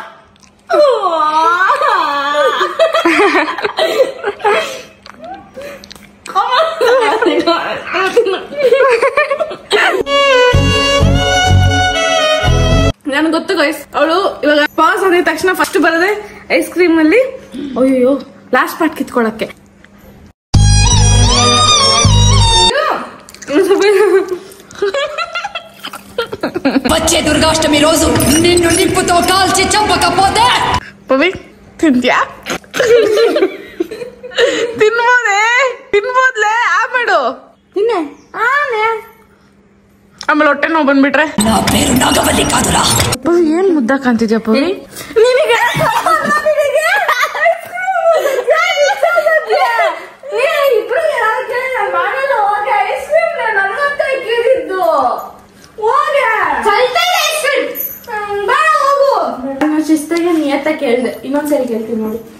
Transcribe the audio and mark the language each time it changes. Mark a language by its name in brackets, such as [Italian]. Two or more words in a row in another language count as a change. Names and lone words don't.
[Kannada] ನನ್ಗೆ ಗೊತ್ತು ಗೈಸ್, ಅವಳು ಇವಾಗ ಪಾಸ್ ಆದ ತಕ್ಷಣ ಫಸ್ಟ್ ಬರದೆ [English] ice cream [Kannada] ಅಲ್ಲಿ ಅಯ್ಯೋ [English] last part [Kannada] ಕಿತ್ಕೊಳಕ್ಕೆ. [Telugu] వచ్చే దుర్గాష్టమి రోజు నిన్ను నిప్పుతో కాల్చి చంపకపోతే [Kannada] ಪವಿ ತಿಂತ್ಯಾ? ತಿನ್ಬೋದ್ಲೆ ಆಮೇಡು ತಿನ್ನೆ ಆಮೇಲೆ ಹೊಟ್ಟೆ ನೋವು ಬಂದ್ಬಿಟ್ರೆ. [Telugu] నా పేరు నాగవల్లి కాదురా. [Kannada] ಪವಿ ಏನ್ ಮುದ್ದ ಕಾಣ್ತಿದ್ಯಾ ಪವಿ? ನಿನಗೆ ಶಿಸ್ತಾಗ ನಿಯತ್ತ ಕೇಳ್ದೆ, ಇನ್ನೊಂದ್ಸರಿ ಕೇಳ್ತೀನಿ ನೋಡಿ.